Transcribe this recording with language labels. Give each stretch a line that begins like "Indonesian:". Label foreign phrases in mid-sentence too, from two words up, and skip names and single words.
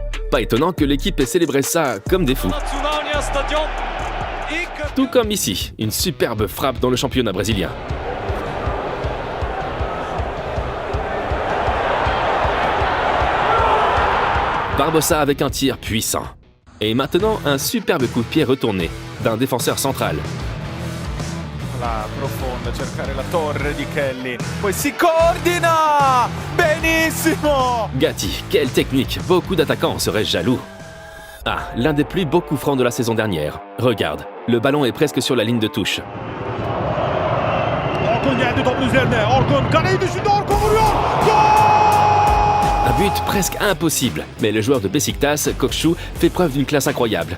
French: Pas étonnant que l'équipe ait célébré ça comme des fous. Tout comme ici, une superbe frappe dans le championnat brésilien. Barbosa avec un tir puissant. Et maintenant, un superbe coup de pied retourné d'un défenseur central.
Italian: La profonda, cercare la torre di Kelly. Poi si coordina! Benissimo!
French: Gatti, quelle technique! Beaucoup d'attaquants seraient jaloux. Ah, l'un des plus beaux coups francs de la saison dernière. Regarde, le ballon est presque sur la ligne de touche. Un but presque impossible, mais le joueur de Beşiktaş, Gökçe, fait preuve d'une classe incroyable.